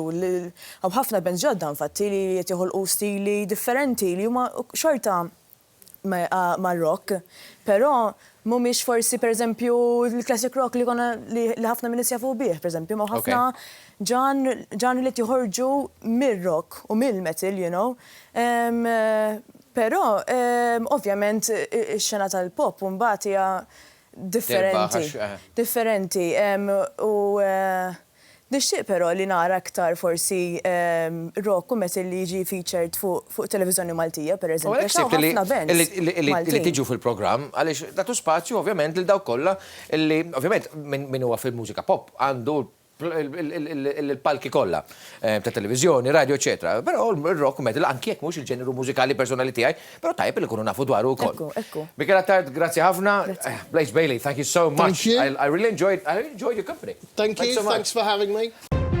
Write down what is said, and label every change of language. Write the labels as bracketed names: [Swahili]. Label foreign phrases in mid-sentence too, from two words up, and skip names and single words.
[Maltese] Hawn ħafna bands ġodda infatti li qed joħolqu stili differenti li huma xorta ma' rock, però mhumiex forsi pereżempju il- [English] classic rock [Maltese] li ħafna minn nies jafu bih, pereżempju, ma' ħafna ġan li joħorġu mir-rock u mill-metal, [English] you know. [Maltese] Però ovvjament ix-xena tal-pop mbagħad hija differenti. U nixtieq però li nara aktar forsi rock u metal li jiġi featured fuq televiżjoni Maltija, pereżempju. Ħafna bands li tiġu fil-programm għaliex datu spazju ovvjament lil dawk kollha li ovvjament min huwa fil-mużika pop għandu il-palki kollha ta' televiżjoni, radio, eċetera. Però il-rock u metal anke jekk mhux il-ġeneru mużikali personali tiegħi, però tajb li kunu nafu dwaru wkoll. Ekku. Michaela Tard, grazzi ħafna. [English] Blaze Bailey, thank you so much. Thank you. I really enjoyed your company. Thank you. So much. Thanks for having me.